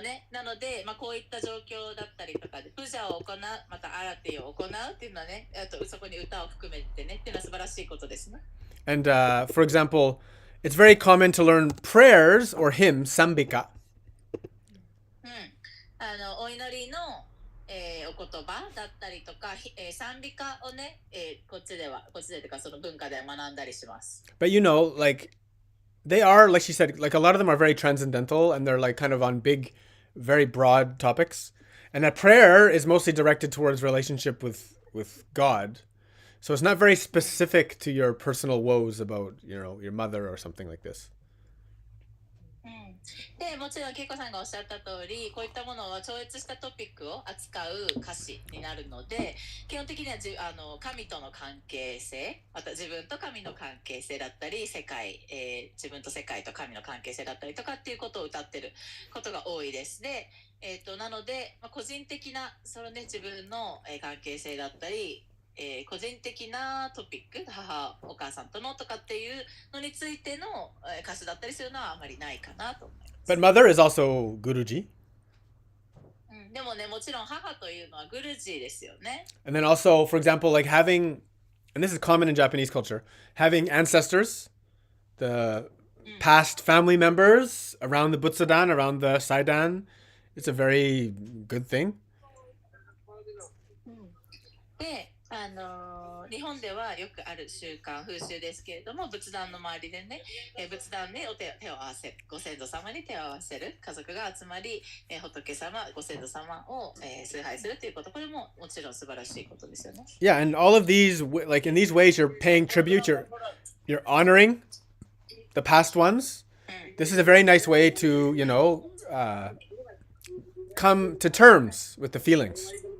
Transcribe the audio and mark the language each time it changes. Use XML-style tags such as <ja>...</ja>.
<ja>なので、こういった状況だったりとかでプジャを行う、またアラティを行うっていうのはね、あとそこに歌を含めてねっていうのは素晴らしいことですね。</ja> <en>And for example, it's very common to learn prayers or hymns, sambika.</en> <ja>お祈りの、お言葉だったりとか、賛美歌をね、こっちでというかその文化で学んだりします。</ja> <en>But you know, like they are, like she said, like a lot of them are very transcendental and they're like kind of on big, very broad topics. And that prayer is mostly directed towards relationship with God. So it's not very specific to your personal woes about, you know, your mother or something like this.</en> <ja>でもちろん恵子さんがおっしゃった通り、こういったものは超越したトピックを扱う歌詞になるので、基本的には神との関係性、また自分と神の関係性だったり、自分と世界と神の関係性だったりとかっていうことを歌ってることが多いです。で、なので、個人的なその、ね、自分の関係性だったり、個人的なトピック、お母さんとのとかっていうのについての歌詞だったりするのはあまりないかなと思います。</ja> <en>But mother is also Guruji.</en> <ja>でもね、もちろん母というのはグルジーですよね。</ja> <en>And then also, for example, like having, and this is common in Japanese culture, having ancestors, the past family members around the Butsudan, around the Saidan, it's a very good thing.</en> <ja>で、日本ではよくある習慣風習ですけれども、仏壇の周りでね、仏壇に手を合わせる、ご先祖様に手を合わせる家族が集まり、仏様ご先祖様を、崇拝するということ、これももちろん素晴らしいことですよね。</ja> <en>Yeah, and all of these, like in these ways, you're paying tribute, you're honoring the past ones. This is a very nice way to, you know, come to terms with the feelings.</en>